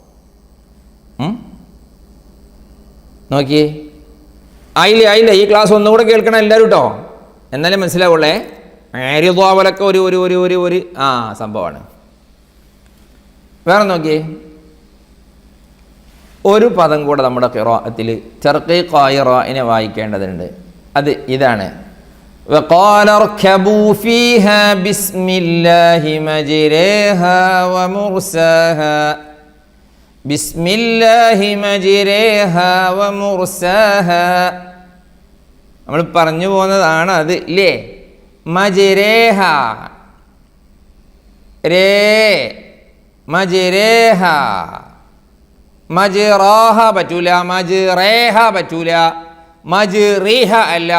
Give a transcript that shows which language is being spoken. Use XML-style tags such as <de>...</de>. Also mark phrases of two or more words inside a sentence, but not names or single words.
<ml>നോക്കിയേ, ആയില്ല ഈ ക്ലാസ് ഒന്നുകൂടെ കേൾക്കണം എല്ലാവരും കേട്ടോ, എന്നാലേ മനസ്സിലാവുള്ളേ. ആര്യദ്വാവലൊക്കെ ഒരു ഒരു ഒരു ഒരു ഒരു സംഭവമാണ്. വേറെ നോക്കിയേ, ഒരു പദം കൂടെ നമ്മുടെ ഖിറാഅത്തിൽ തർഖീഖായ റാഇനെ വായിക്കേണ്ടതുണ്ട്. അത് ഇതാണ്:</ml> <ar>وقال اركبوا فيها بسم الله مجريها ومرساها بسم الله مجريها ومرساها.</ar> <ml>നമ്മൾ പറഞ്ഞു പോകുന്നതാണ് അത് ഇല്ലേ? മജ്രേഹ രേ, മജ്രേഹ, മജ്റാഹ പറ്റൂല, മജ്റേഹ പറ്റൂല, മജ്റീഹ അല്ല.</ml>